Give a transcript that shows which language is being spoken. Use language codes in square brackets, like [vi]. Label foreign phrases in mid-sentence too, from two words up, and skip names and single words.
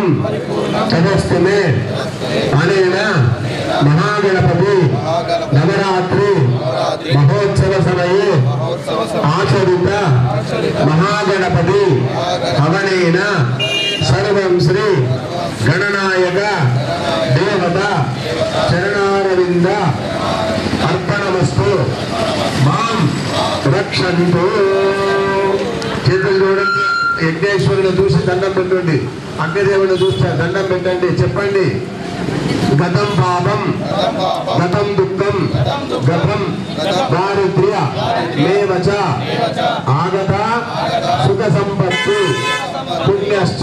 [sa] तदस्तु मे अनेन महागणपति नवरात्रि महोत्सव समये आचरित महागणपति हवनेन सर्वं श्री गणनायक देवता चरणारविंद अर्पणमस्तु मां रक्षन्तु [te] చేతులు చూడండి యజ్ఞేశ్వరుని చూసి దండం పెట్టండి అగ్నిదేవుని చూస్తే దండం పెట్టండి చెప్పండి [sa] గతం పాపం గతం దుఃఖం గతం దారిద్ర్య మేవచ ఆగత సుఖ సంపత్తి పుణ్యశ్చ